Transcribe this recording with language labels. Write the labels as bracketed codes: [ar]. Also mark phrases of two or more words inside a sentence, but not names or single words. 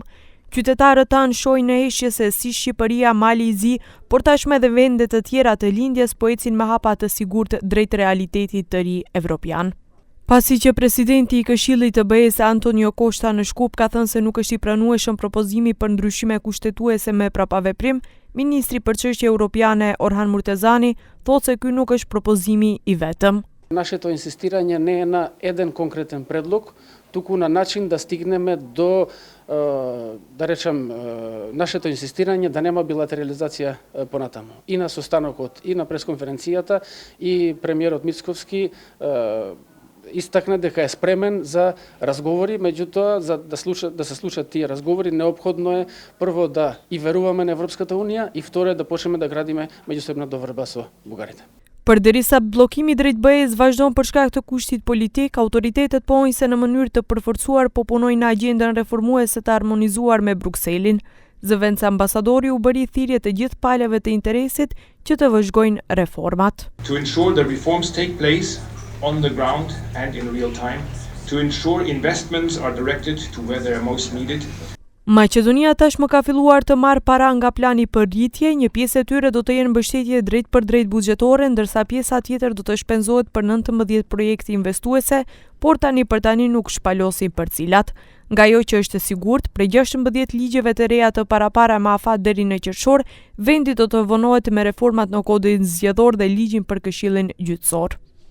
[sq] Qytetarët tanë shohin në heshje se si Shqipëria, Mali i Zi, por tashmë edhe vende të tjera të lindjes po ecin me hapa të sigurt drejt realitetit të ri evropian. Pasi që presidenti i Këshillit të BE-s Antonio Costa në Shkup ka thënë se nuk është i pranueshëm propozimi për ndryshime kushtetuese me prapaveprim, ministri për çështje europiane Orhan Murtezani thotë se ky nuk është propozimi i vetëm. [mk] Нашето инсистирање не е на еден конкретен предлог, туку на начин да стигнеме до, да речем, нашето инсистирање да нема билатерализација понатаму. И на состанокот, и на пресконференцијата, и премиерот Мицковски истакна дека е спремен за разговори, меѓутоа за да се случат тие разговори неопходно е прво да и веруваме на Европската унија и второ да почнеме да градиме меѓусебна доверба со бугарите. [sq] Përderisa bllokimi drejt BE-s vazhdon për shkak të kushtit politik, autoritetet pohojnë se në mënyrë të përforcuar po punojnë në agjendën reformuese të harmonizuar me Brukselin. Zëvendës ambasadori u bëri thirrje të gjithë palëve të interesit që të vëzhgojnë reformat. [en] To ensure that reforms take place on the ground and in real time, to ensure investments are directed to where they are most needed. [sq] Maqedonia tashmë ka filluar të marrë para nga plani për rritje, një pjesë e tyre do të jenë mbështetje drejt për drejt buxhetore, ndërsa pjesa tjetër do të shpenzohet për 19 projekte investuese, por tani për tani nuk shpalosin për cilat. Nga ajo që është e sigurt, prej 16 ligjeve të reja të parapara me afat deri në qershor, vendi do të vonohet me reformat në kodin zgjedhor dhe ligjin për Këshillin Gjyqësor.